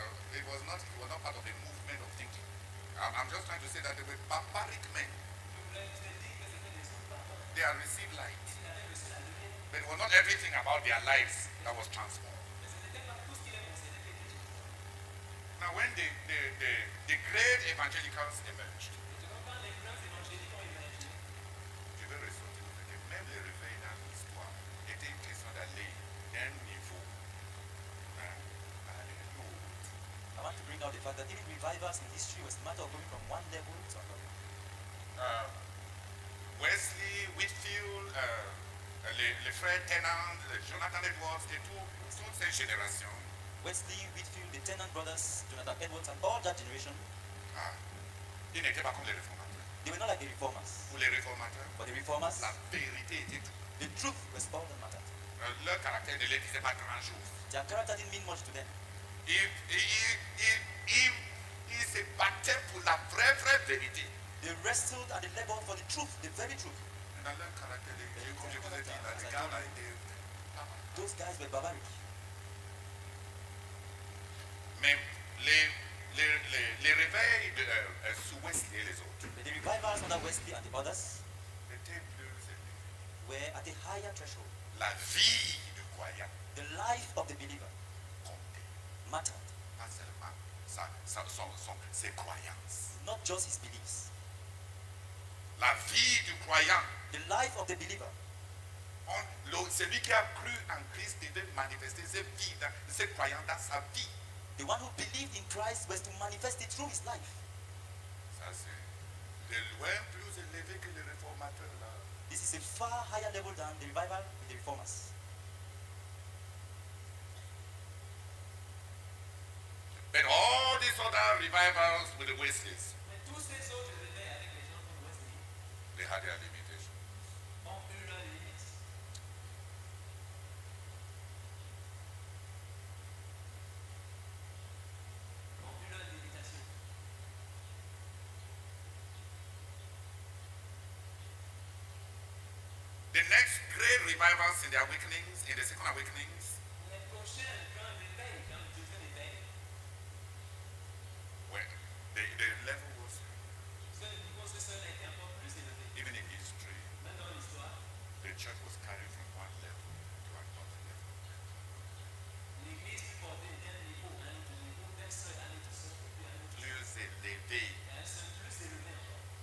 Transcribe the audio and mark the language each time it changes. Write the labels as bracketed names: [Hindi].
[English] It was not part of a movement of thinking. I'm just trying to say that they were barbaric men. They had received light. But it was not everything about their lives that was transformed. Now when the great evangelicals emerged, [French] je vais ressortir le fait que même les réveils dans l'histoire étaient une question d'aller d'un niveau à l'autre. [English] I want to bring out the fact that even revivals in history was a matter of going from one level to another. [French] Wesley, Whitfield, les frères Tennant, Jonathan Edwards et toute cette génération. [English] Wesley, Whitfield, the Tennant brothers, Jonathan Edwards, and all that generation, [French] Ils n'étaient pas comme les réformateurs. [English] they were not like the reformers. [French] Pour les réformateurs, [English] But the reformers, [French] la vérité était tout. [English] the truth was all that mattered. [French] Leur caractère ne les disait pas grand chose. [English] Their character didn't mean much to them. [French] Ils se battaient pour la vraie vérité. [English] They wrestled and they labored for the truth, the very truth. [French] Dans leur caractère, comme je vous ai dit, là, les gars là étaient. [English] Those guys were barbaric. [French] Mais les réveils sous Wesley et les autres [English] But the revivals under Wesley and the others [French] étaient plus élevés. [English] were at a higher threshold. [French] La vie du croyant [English] The life of the believer [French] comptait. [English] mattered, [French] Pas seulement ses croyances. [English] not just his beliefs. [French] La vie du croyant. [English] The life of the believer. [French] Celui qui a cru en Christ devait manifester cette vie, ce croyant dans sa vie. [English] The one who believed in Christ was to manifest it through his life. [French] Ça c'est de loin plus élevé que les réformateurs là. [English] This is a far higher level than the revival and the reformers. But all these other revivals with the Wesleys, [French] Mais tous ces autres réveils avec les gens comme Wesley [English] they had their limitations. [French] ont eu leurs limites. Ont eu leurs limitations. [English] The next great revivals in the awakenings, in the second awakenings, [French] Les prochains grands réveils, dans le deuxième réveil, [English] when the level was, [French] ce niveau social a été encore plus élevé. [English] even in history, [French] Même dans l'histoire, [English] the church was carried from one level to another level. [French] l'Église fut portée d'un niveau à un autre niveau, d'un seul à un autre seul, puis à un autre seul. Plus élevé. Et un seul plus élevé encore.